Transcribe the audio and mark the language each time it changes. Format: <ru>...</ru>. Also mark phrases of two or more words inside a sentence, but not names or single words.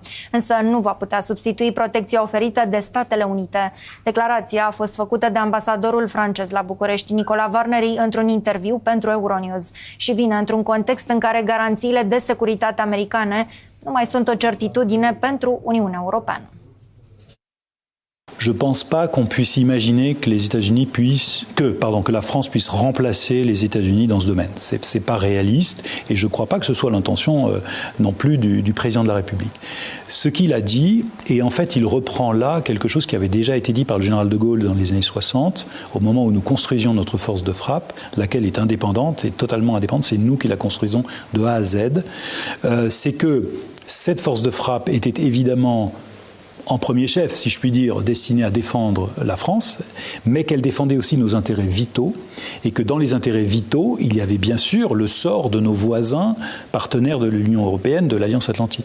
<ro>Însă nu va putea substitui protecția oferită de Statele Unite. Declarația a fost făcută de ambasadorul francez la București, Nicolas Warneri, într-un interviu pentru Euronews și vine într-un context în care garanțiile de securitate americane nu mai sunt o certitudine pentru Uniunea Europeană.</ro> <fr>Je ne pense pas qu'on puisse imaginer que les États-Unis que la France puisse remplacer les États-Unis dans ce domaine. C'est pas réaliste et je ne crois pas que ce soit l'intention non plus du président de la République. Ce qu'il a dit, et en fait il reprend là quelque chose qui avait déjà été dit par le général de Gaulle dans les années 60, au moment où nous construisions notre force de frappe, laquelle est indépendante et totalement indépendante, c'est nous qui la construisons de A à Z, c'est que cette force de frappe était évidemment en premier chef, si je puis dire, destinée à défendre la France, mais qu'elle défendait aussi nos intérêts vitaux, et que dans les intérêts vitaux, il y avait bien sûr le sort de nos voisins, partenaires de l'Union européenne, de l'Alliance Atlantique.</fr>